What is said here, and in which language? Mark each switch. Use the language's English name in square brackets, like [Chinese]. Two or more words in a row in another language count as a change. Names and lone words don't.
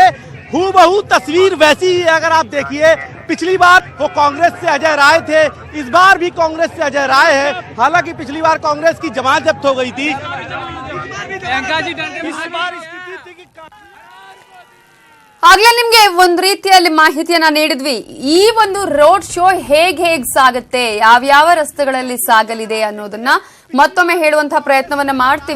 [Hindi] हूबहू तस्वीर वैसी ही है। अगर आप देखिए, पिछली बार वो कांग्रेस से अजय राय थे, इस बार भी कांग्रेस से अजय राय है। हालांकि पिछली बार कांग्रेस की जमानत जब्त हो गई थी। [Kannada] ಆಗ್ಲೇ ನಿಮ್ಗೆ ಒಂದ್ ರೀತಿಯಲ್ಲಿ ಮಾಹಿತಿಯನ್ನ ನೀಡಿದ್ವಿ. ಈ ಒಂದು ರೋಡ್ ಶೋ ಹೇಗ್ ಸಾಗುತ್ತೆ, ಯಾವ್ಯಾವ ರಸ್ತೆಗಳಲ್ಲಿ ಸಾಗಲಿದೆ ಅನ್ನೋದನ್ನ ಮತ್ತೊಮ್ಮೆ ಹೇಳುವಂತಹ ಪ್ರಯತ್ನವನ್ನ ಮಾಡ್ತೀವಿ.